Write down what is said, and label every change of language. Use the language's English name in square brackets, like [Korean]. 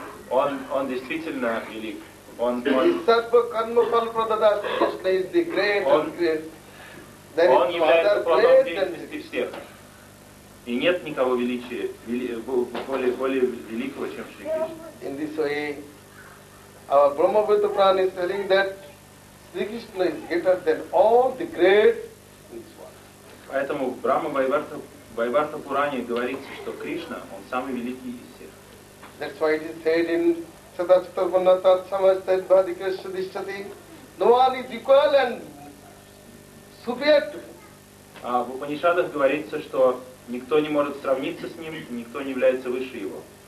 [Russian] он действительно велик. Он является плодом деятельности всех. И нет никого величия, более великого, чем Шри Кришна. [English] In this way, our Brahmavita Prana is telling that Sri Krishna is greater than all the great in this world. [Russian] Поэтому в Брахма Вайварта Пуране говорится, что Кришна, он самый великий из всех. [English] That's why it is said in Sadachitarpanatatsamastadvadikrishadishchati. No one is equal and superior to him. [Russian] А в Упанишадах говорится, что никто не может сравниться с ним, никто не является выше его.